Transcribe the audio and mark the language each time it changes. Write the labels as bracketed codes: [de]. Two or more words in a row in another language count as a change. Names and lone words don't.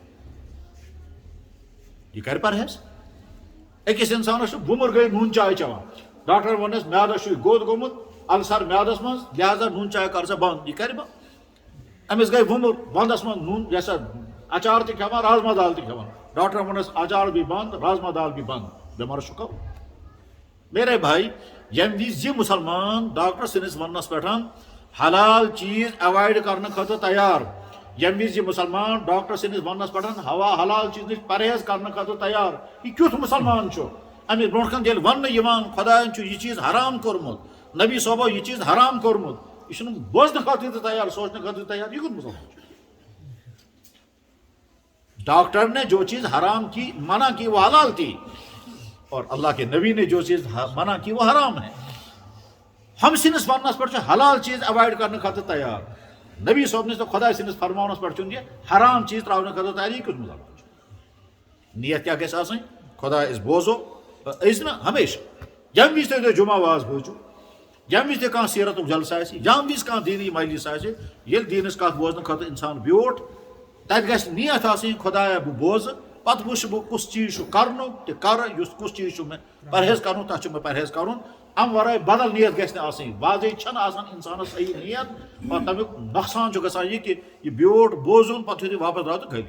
[ks] یہ کر پرہیز أکِس انسانس چھُ وُمر گٔے نوٗن چاے چٮ۪وان ڈاکٹر ووٚننس میادس چھُے گوٚد گوٚمُت السر میادس منٛز لہذا نوٗن چاے کر ژٕ بنٛد یہِ کرِ بنٛد أمِس گٔے وُمر ونٛدس منٛز نوٗن یہِ ہسا اچار تہِ کھٮ۪وان رازما دال تہِ کھٮ۪وان ڈاکٹرن ووٚننس اچار بھی بنٛد رازما دال بھی بنٛد بٮ۪مارس چھُ کرُن [ur] میرے بھائی [ks] ییٚمہِ وِزِ یہِ مُسلمان ڈاکٹر سٕنٛدِس وننس پٮ۪ٹھ حلال چیٖز ایوایڈ کرنہٕ خٲطرٕ تیار ییٚمہِ وِزِ یہِ مُسلمان ڈاکٹر سٕنٛدِس وننس پٮ۪ٹھ حلال چیٖز نِش پرہیز کرنہٕ خٲطرٕ تیار یہِ کیُتھ مُسلمان چھُ أمِس برونٛٹھ کن ییٚلہِ وننہٕ یِوان خۄداین چھُ یہِ چیٖز حرام کوٚرمُت نبی صٲبو یہِ چیٖز حرام کوٚرمُت یہِ چھُنہٕ بوزنہٕ خٲطرٕ تہِ تیار سوچنہٕ خٲطرٕ تیار یہِ کیُتھ مُسلمان چھُ [ur] ڈاکٹر نے جو چیز حرام کی منع کی وہ حلال تھی اور اللہ کے نبی نے جو چیز منع کی وہ حرام ہے ہم سنس وننس پہ حلال چیز اوائڈ کرنے [ks] خاطر تیار نبی صٲبنس تو خدا سنس فرمانس پہ یہ حرام چیز تراؤنے خاطر تیار یہ کیُتھ مُسلمان چھُ نیت کیا گژھِ آسٕنۍ خدا أسۍ بوزو أسۍ نہٕ ہمیشہ ییٚمہِ وِزِ تُہۍ جمعہ واز بوٗزِو ییٚمہِ وِزِ تہِ کانٛہہ سیرتُک جلسہٕ آسہِ ییٚمہِ وِزِ کانٛہہ دیٖنی مجلس آسہِ ییٚلہِ دیٖنٕچ کتھ بوزنہٕ خٲطرٕ انسان بیوٗٹھ تتہِ گژھِ نیت آسٕنۍ خدایا بہٕ بوزٕ پتہٕ وٕچھٕ بہٕ کُس چیٖز چھُ کرنُک تہِ کرٕ یُس کُس چیٖز چھُ مےٚ پرہیز کرُن تتھ چھُ مےٚ پرہیز کرُن امہِ ورٲے بدل نیت گژھِ نہٕ آسٕنۍ واضح چھنہٕ آسان انسانس صحیح نیت اور تمیُک نۄقصان چھُ گژھان یہِ کہِ یہِ بیوٗٹھ بوزُن پتہٕ یُتھُے واپس درٛاو تہٕ